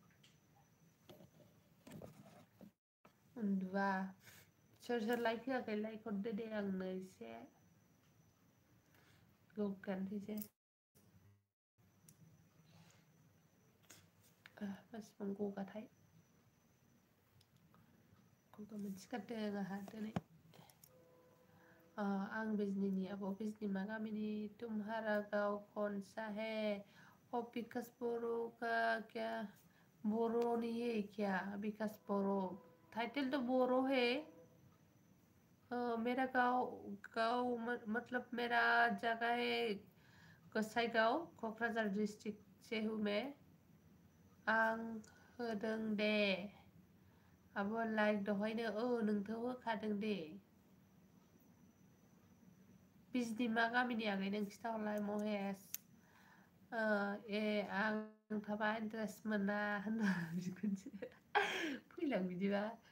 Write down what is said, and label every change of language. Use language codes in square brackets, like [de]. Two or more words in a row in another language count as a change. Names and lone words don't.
[brx] उन्दुआ सोर लाइक होआखै लाइक हरदो दे आंनो एसे गगानोसैसो मानसिफोर गगाथाय गगा मोनसोगारदों आंहा दिनै आं बिजनिनि आब' बिजनि मा गामिनि [hi] तुम्हारा गाँव कौन सा है विकास बर' का क्या बर' नहीं है क्या विकास बर' टाइटल तो बर' है मेरा गाँव मतलब मेरा जगह है गोसाईगाँव क'क्राझार डिस्ट्रिक्ट से हूँ मैं [brx] आं होदों दे आब' लाइक दहायनो नोंथ' होखादों दे बिजनि मा गामिनि आगै नों खिथाहरलाय महेश आं थाबा इन्टारेस्ट मोना होनबा बिखुनजो फैलां बिदिबा